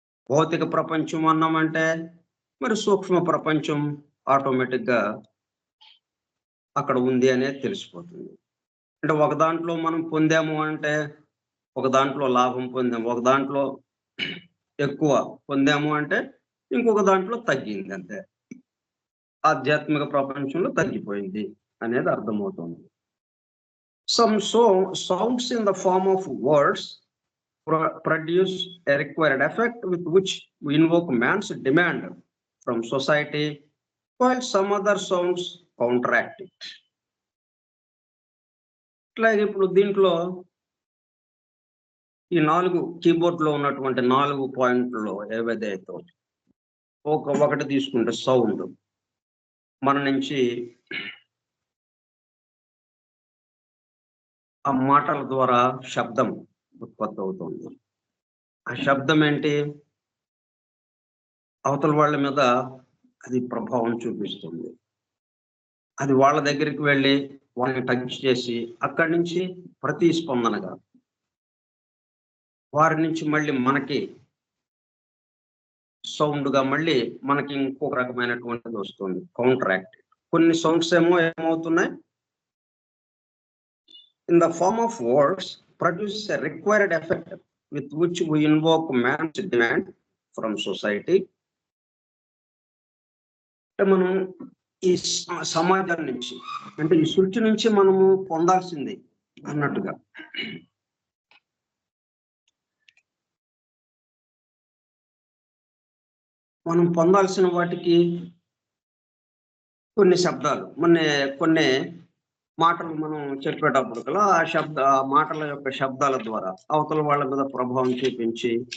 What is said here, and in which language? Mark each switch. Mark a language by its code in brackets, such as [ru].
[te] భౌతిక ప్రపంచం అన్నామంటే మరి సూక్ష్మ ప్రపంచం ఆటోమేటిక్‌గా అక్కడ ఉంది అనేది తెలిసిపోతుంది. అంటే ఒక దాంట్లో మనం పొందాము అంటే, ఒక దాంట్లో లాభం పొందాము. ఒక దాంట్లో ఎక్కువ పొందాము అంటే, ఇంకొక దాంట్లో తగ్గింది అంతే. ఆధ్యాత్మిక ప్రపంచంలో తగ్గిపోయింది అనేది అర్థమవుతుంది. [en] Some sounds in the form of words produce a required effect with which we invoke man's demand from society, while some other sounds counteract it. [te] ఇట్లాగే ఇప్పుడు దీంట్లో ఈ 4 కీబోర్డ్‌లో ఉన్నటువంటి 4 పాయింట్‌లో ఏవైతే ఒకటి తీసుకుంటే సౌండ్. మన నుంచి ఆ మాటల ద్వారా శబ్దం ఉత్పత్తవుతుంది. ఆ శబ్దం ఏంటి? అవతల వాళ్ళ మీద అది ప్రభావం చూపిస్తుంది. అది వాళ్ళ దగ్గరికి వెళ్లి వాళ్ళని టచ్ చేసి అక్కడి నుంచి ప్రతిస్పందనగా వారి నుంచి మళ్ళీ మనకి సౌండ్‌గా మళ్ళీ మనకి ఇంకొక రకమైనటువంటిది వస్తుంది. కౌంటరాక్ట్. కొన్ని sounds ఏమవుతున్నాయి? [en] In the form of words produce a required effect with which we invoke man's demand from society. [te] అంటే మనం ఈ సమాజం నుంచి అంటే ఈ సృష్టి నుంచి మనము పొందాల్సింది అన్నట్టుగా. మనం పొందాల్సిన వాటికి కొన్ని శబ్దాలు కొన్ని మాటలు మనం చెప్పేటప్పుడు కల్లా ఆ మాటల యొక్క శబ్దాల ద్వారా అవతల వాళ్ళ మీద ప్రభావం చూపించి